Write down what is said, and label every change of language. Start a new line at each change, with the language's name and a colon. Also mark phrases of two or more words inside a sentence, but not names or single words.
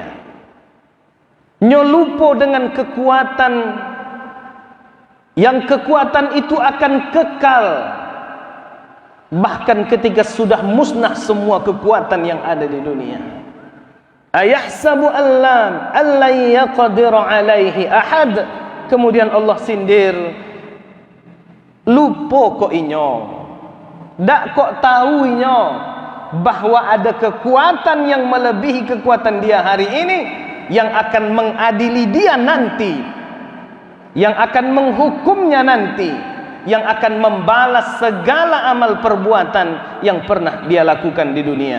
Indonesian: Nyolupo dengan kekuatan yang kekuatan itu akan kekal bahkan ketika sudah musnah semua kekuatan yang ada di dunia.
Arabic: أيحسب أن لن يقدر عليه أحد.
Indonesian: Kemudian Allah sindir,
Minangkabau: lupo kok inyo, dak kok tahu inyo
Indonesian: bahwa ada kekuatan yang melebihi kekuatan dia hari ini, yang akan mengadili dia nanti, yang akan menghukumnya nanti, yang akan membalas segala amal perbuatan yang pernah dia lakukan di dunia.